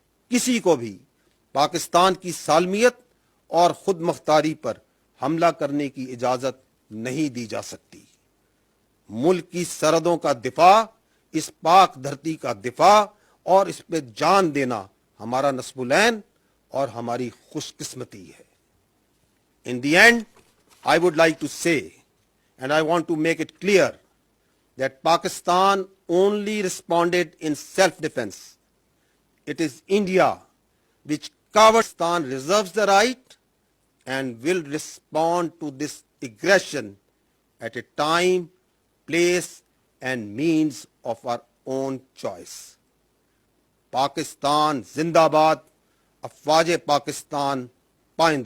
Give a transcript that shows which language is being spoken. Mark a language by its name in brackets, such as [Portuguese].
[Urdu] کسی کو بھی پاکستان کی سالمیت اور خود مختاری پر حملہ کرنے کی اجازت نہیں دی جا سکتی. ملک کی سرحدوں کا دفاع, اس پاک دھرتی کا دفاع اور اس پہ جان دینا ہمارا نصب العین اور ہماری خوش قسمتی ہے. [English] In the end, I would like to say, and I want to make it clear, that Pakistan only responded in self-defense. It is India which covers. Pakistan reserves the right and will respond to this aggression at a time, place and means of our own choice. [Urdu] Pakistan जिंदाबाद, अफवाज पाकिस्तान पाइंदा।